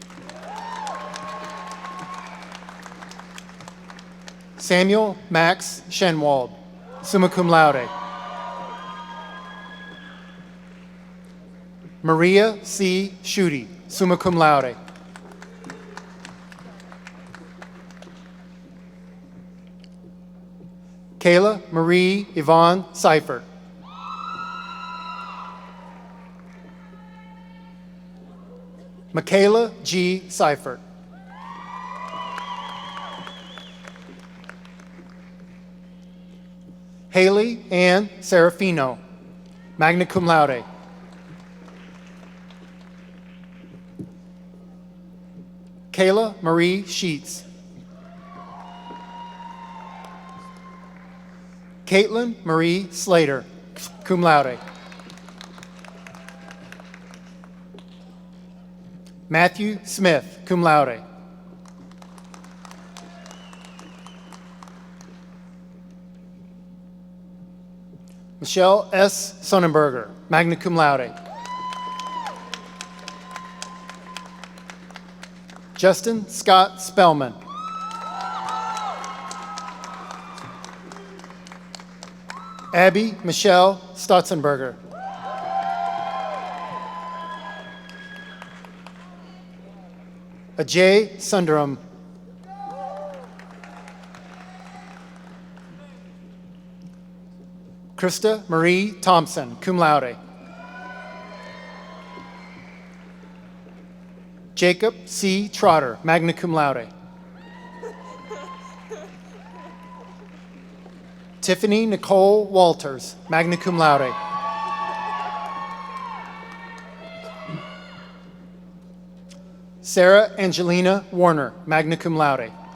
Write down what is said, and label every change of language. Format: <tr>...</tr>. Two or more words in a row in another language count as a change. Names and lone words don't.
<en>Samuel Max Schenwald,</en> <la>summa cum laude.</la> <en>Maria C. Schutte,</en> <la>summa cum laude.</la> <en>Kayla Marie Yvonne Seifert. Michaela G. Seifert. Haley Ann Serafino,</en> <la>magna cum laude.</la> <en>Kayla Marie Sheets. Caitlin Marie Slater,</en> <la>cum laude.</la> <en>Matthew Smith,</en> <la>cum laude.</la> <en>Michelle S. Sonnenberger,</en> <la>magna cum laude.</la> <en>Justin Scott Spellman. Abby Michelle Stotzenberger. Ajay Sundaram. Krista Marie Thompson,</en> <la>cum laude.</la> <en>Jacob C. Trotter,</en> <la>magna cum laude.</la> <en>Tiffany Nicole Walters,</en> <la>magna cum laude.</la> <en>Sarah Angelina Warner,</en> <la>magna cum laude.</la>